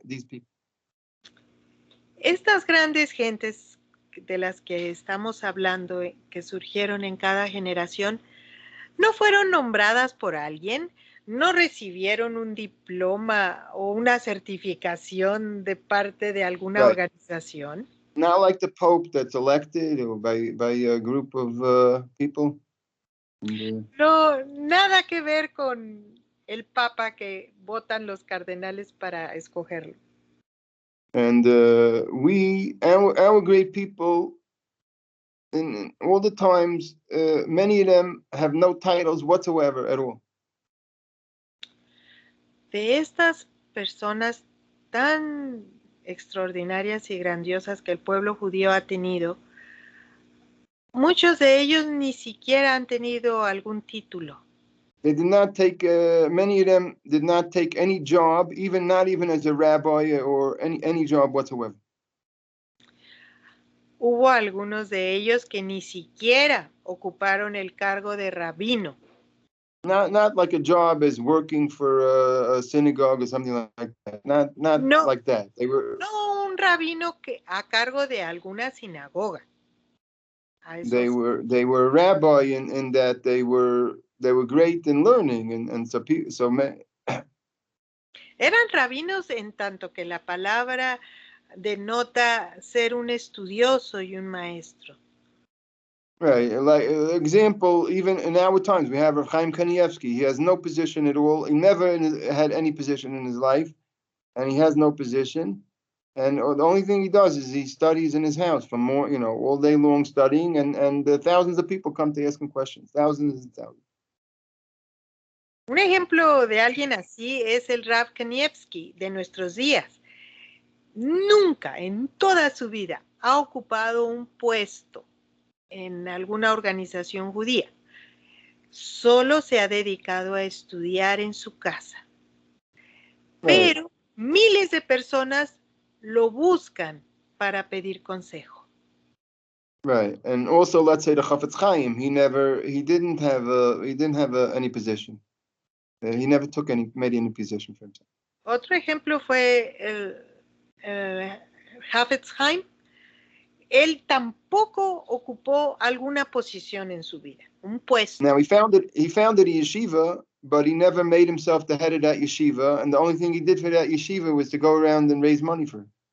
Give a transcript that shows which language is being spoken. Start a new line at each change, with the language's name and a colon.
English: These people.
Spanish: Estas grandes gentes de las que estamos hablando, que surgieron en cada generación, no fueron nombradas por alguien, no recibieron un diploma o una certificación de parte de alguna organización.
English: Not like the Pope that's elected or by a group of people.
Spanish: No, nada que ver con el Papa que votan los cardenales para escogerlo.
English: And our great people, in all the times, many of them have no titles whatsoever at all.
Spanish: De estas personas tan extraordinarias y grandiosas que el pueblo judío ha tenido, muchos de ellos ni siquiera han tenido algún título.
English: They did not take, many of them did not take any job, even not even as a rabbi or any job whatsoever.
Spanish: Hubo algunos de ellos que ni siquiera ocuparon el cargo de rabino.
English: Not like a job as working for a synagogue or something like that. Not
Spanish: No.
English: like that. They were
Spanish: No un rabino que a cargo de alguna sinagoga.
English: they were a rabbi in that they were great in learning and so
Spanish: Eran rabinos en tanto que la palabra denota ser un estudioso y un maestro.
English: right, like example, even in our times, we have Rav Chaim Kanievsky. He has no position at all. He never had any position in his life, and he has no position. And the only thing he does is he studies in his house for more, all day long studying, and thousands of people come to ask him questions, thousands and thousands.
Spanish: Un ejemplo de alguien así es el Rav Kanievsky de nuestros días. Nunca en toda su vida ha ocupado un puesto en alguna organización judía. Solo se ha dedicado a estudiar en su casa. Pero miles de personas lo buscan para pedir consejo.
English: Right, and also let's say the Chafetz Chaim, he didn't have any position. He never made any position for himself.
Spanish: Otro ejemplo fue el Chafetz Chaim. Él tampoco ocupó alguna posición en su vida, un puesto.
English: Now he founded a yeshiva, but he never made himself the head of that yeshiva, and the only thing he did for that yeshiva was to go around and raise money for it.